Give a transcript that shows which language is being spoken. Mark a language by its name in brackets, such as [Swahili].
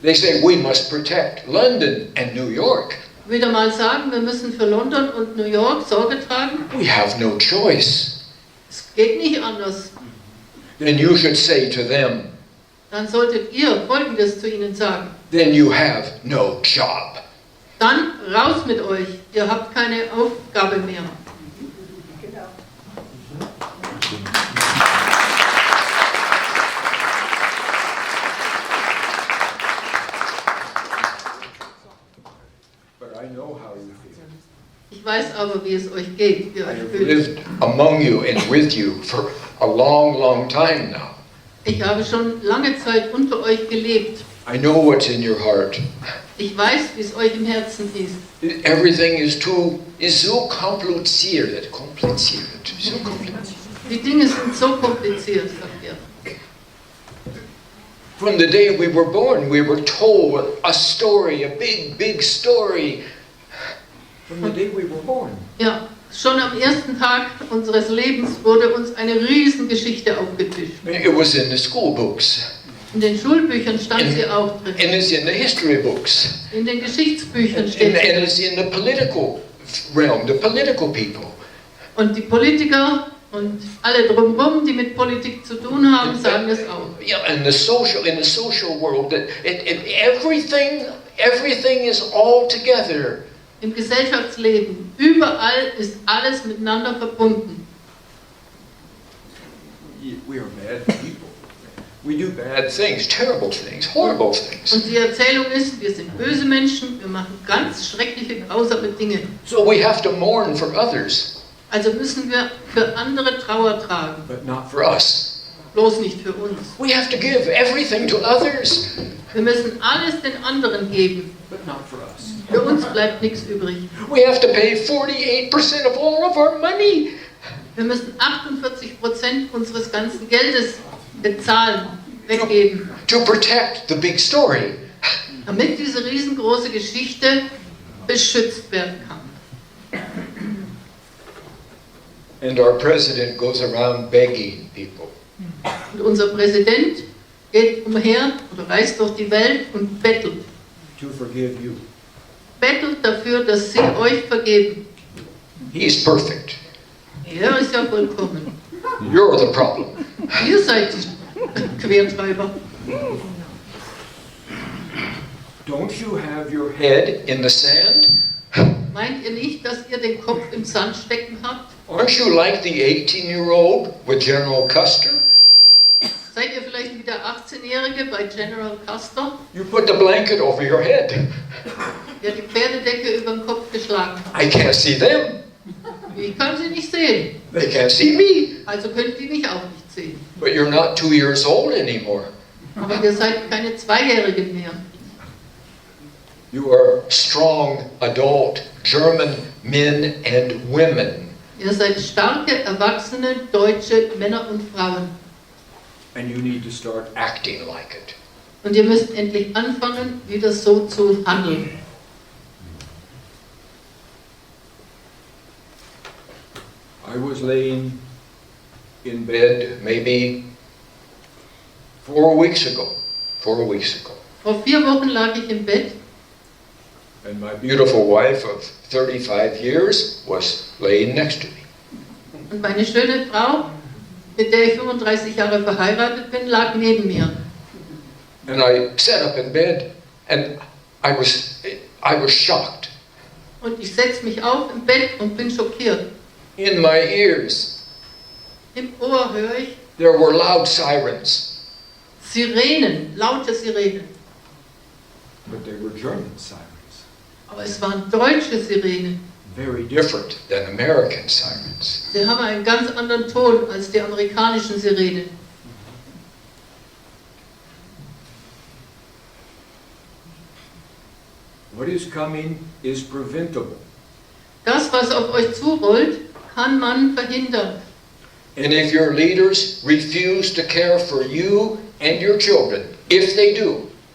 [English] they say we must protect London and New York. [German] wieder mal sagen, wir müssen für London und New York Sorge tragen, [English] We have no choice. [German] es geht nicht anders. [English] Then you should say to them, [German] Dann solltet ihr Folgendes zu ihnen sagen. [English] then you have no job. [German] Dann raus mit euch, ihr habt keine Aufgabe mehr. [English] But I know how you feel. [German] Ich weiß aber, wie es euch geht, wie ihr [English] I [German] euch [English] have [German] fühlt. [English] lived among you and with you for a long, long time now. [German] Ich habe schon lange Zeit unter euch gelebt. [English] I know what's in your heart. [German] Ich weiß, wie es euch im Herzen ist. [English] Everything is so kompliziert. [German] So kompliziert. Die Dinge sind so kompliziert, sagt er. [English] From the day we were born, we were told a story, a big story. From the day we were born. [German] Ja, schon am ersten Tag unseres Lebens wurde uns eine Riesengeschichte aufgetischt. [English] It was in the school books. [German] In den Schulbüchern stand sie auch drin. [English] And it's in the history books. [German] In den Geschichtsbüchern steht [English] And [German] sie. [English] it's in the political realm, the political people. [German] Und die Politiker und alle drumherum, die mit Politik zu tun haben, sagen es auch. [English] Yeah, in the social world, that everything is all together. [German] Im Gesellschaftsleben, überall ist alles miteinander verbunden. [English] We are bad people. We do bad things, terrible things, horrible things. [German] Und die Erzählung ist, wir sind böse Menschen, wir machen ganz schreckliche, grausame Dinge. [English] So we have to mourn for others, [German] Also müssen wir für andere Trauer tragen, [English] but not for us. [German] bloß nicht für uns. [English] We have to give everything to others, [German] Wir müssen alles den anderen geben. [English] but not for us. [German] Für uns bleibt nichts übrig. [English] We have to pay 48% of all of our money. [German] Wir müssen 48% unseres ganzen Geldes bezahlen, weggeben, [English] To protect the big story. [German] damit diese riesengroße Geschichte beschützt werden kann. [English] And our president goes around begging people. [German] Und unser Präsident geht umher oder reist durch die Welt und bettelt. [English] To forgive you. [German] Bettelt dafür, dass sie euch vergeben. [English] He's perfect. [German] Er ist ja vollkommen. [English] You're the problem. [German] Ihr seid die Quertreiber. [English] Don't you have your head in the sand? [German] Meint ihr nicht, dass ihr den Kopf im Sand stecken habt? [English] Aren't you like the 18-year-old with General Custer? [German] Seid ihr vielleicht wie der 18-Jährige bei General Custer, [English] You put the blanket over your head. [German] der die Pferdedecke über den Kopf geschlagen hat? [English] I can't see them. [German] Ich kann sie nicht sehen, [English] They can't see me. [German] also könnt ihr mich auch nicht sehen. [English] But you're not 2 years old anymore. [German] Aber ihr seid keine Zweijährigen mehr. [English] You are strong, adult German men and women. [German] Ihr seid starke, erwachsene deutsche Männer und Frauen. [English] And you need to start acting like it. [German] Und ihr müsst endlich anfangen, wieder so zu handeln. [English] I was laying in bed maybe 4 weeks ago. 4 weeks ago. [German] Vor 4 Wochen lag ich im Bett [English] And my beautiful wife of 35 years was laying next to me. [German] und meine schöne Frau, mit der ich 35 Jahre verheiratet bin, lag neben mir. [English] And I sat up in bed and I was shocked. [German] Und ich setze mich auf im Bett und bin schockiert. [English] In my ears [German] Im Ohr höre ich [English] there were loud sirens. [German] Sirenen, laute Sirenen. [English] But they were German sirens. [German] Aber es waren deutsche Sirenen. [English] Very different than American sirens. [German] Sie haben einen ganz anderen Ton als die amerikanischen Sirenen. [English] What is coming is preventable. [German] Das, was auf euch zurollt, kann man verhindern. [English] And if your leaders refuse to care for you and your children, if they do,